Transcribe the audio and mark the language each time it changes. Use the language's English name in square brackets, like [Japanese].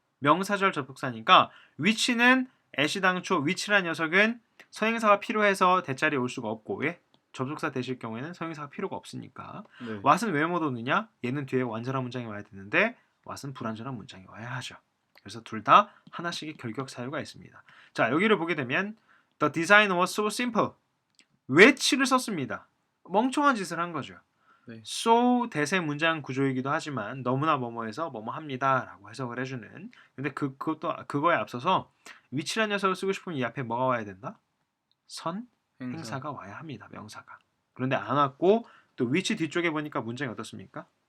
[Korean] 명사절 접속사니까 which는 애시당초 which란 녀석은 선행사가 필요해서 that 자리에 올 수가 없고 왜? 접속사 that일 경우에는 선행사가 필요가 없으니까. 네. what은 왜 못 오느냐? 얘는 뒤에 완전한 문장이 와야 되는데 what은 불완전한 문장이 와야 하죠. 그래서 둘 다 하나씩의 결격 사유가 있습니다. 자, 여기를 보게 되면 [English] The design was so simple. [Korean] which를 썼습니다. 멍청한 짓을 한 거죠. 네. so 대세 문장 구조이기도 하지만 너무나 뭐뭐해서 뭐뭐 합니다라고 해석을 해주는. 근데 그거에 앞서서 which란 녀석을 쓰고 싶으면 이 앞에 뭐가 와야 된다? 행사가 와야 합니다. 명사가. 그런데 안 왔고 또 which 뒤쪽에 보니까 문장이 어떻습니까?